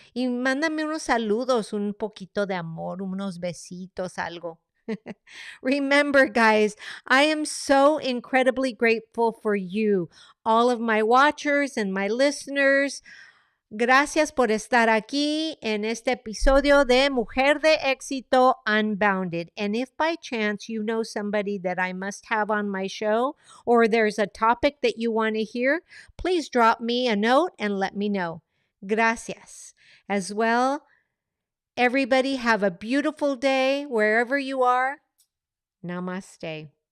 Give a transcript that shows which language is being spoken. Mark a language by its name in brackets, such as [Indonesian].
[Spanish] Y mándame unos saludos, un poquito de amor, unos besitos, algo. [English] Remember, guys, I am so incredibly grateful for you, all of my watchers and my listeners. [Spanish] Gracias por estar aquí en este episodio de Mujer de Éxito Unbounded. [English] And if by chance you know somebody that I must have on my show, or there's a topic that you want to hear, please drop me a note and let me know. [Spanish] Gracias. [English] As well, everybody have a beautiful day wherever you are. Namaste.